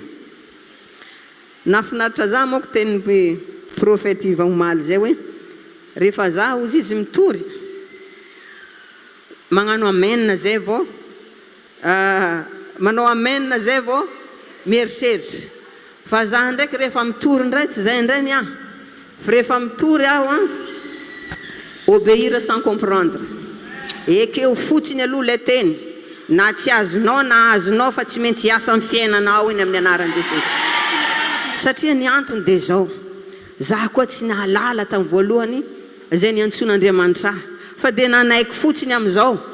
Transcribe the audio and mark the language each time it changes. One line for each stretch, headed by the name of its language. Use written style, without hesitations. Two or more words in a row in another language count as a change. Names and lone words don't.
Malagasy: Nafinaritra za moa teny prophète Iva Omaly zay hoe rehefa za ozy izy mitory magnano amen zay vao manao amen zay vao mieritreritra. Fa za ndraiky rehefa mitory ndray tsy zay ndray ny aho. Fa rehefa mitory aho
French: obéir sans comprendre.
Malagasy: Ekeo fotsiny aloha le teny. Na tsy azonao na azonao fa tsy maintsy hiasa amin'ny fiainanao iny amin'ny anaran'i Jesosy. Satria ny antony dia zao. Za koa tsy nahalala tamin'ny voalohany zay niantson'Andriamanitra fa dia nanaiky fotsiny amin'izao.